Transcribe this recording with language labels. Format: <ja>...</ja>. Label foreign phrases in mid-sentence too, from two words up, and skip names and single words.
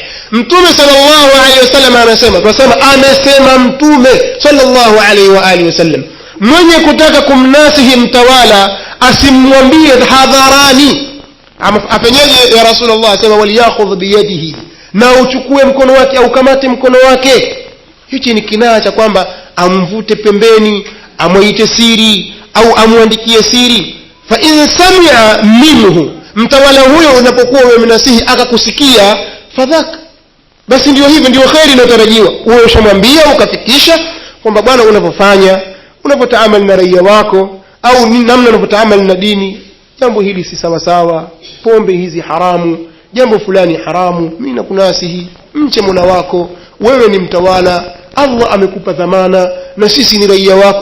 <sw>Mtume</sw> <ar>صلى الله عليه وسلم</ar> <sw>anasema, tunasema amesema Mtume</sw> <ar>صلى الله عليه وعلى آله وسلم,</ar> <sw>mwenye kutaka kumnasihi mtawala asimwambie hadharani, afanyeje ya Rasulullah, asema</sw> <ar>وليأخذ بيده,</ar> <sw>na uchukue mkono wake au kamate mkono wake. Hichi ni kinaya cha kwamba amvute pembeni, amuite siri au amuandikie siri.</sw> <ar>فإن سمع منه,</ar> <sw>mtawala huyo unapokuwa umemnasihi akakusikia, fadhak, basi ndio hivyo, ndio khairi inatarajiwa. Wewe ushamwambia ukafikisha kwamba bwana, unapofanya, unapotaamali na raia wako au namna unapotaamali na dini, jambo hili si sawa sawa, pombe hizi haramu, jambo fulani haramu, mimi nakunasihi, mche Mola wako, wewe ni mtawala, Allah amekupa dhamana na sisi ni raia wako.</sw>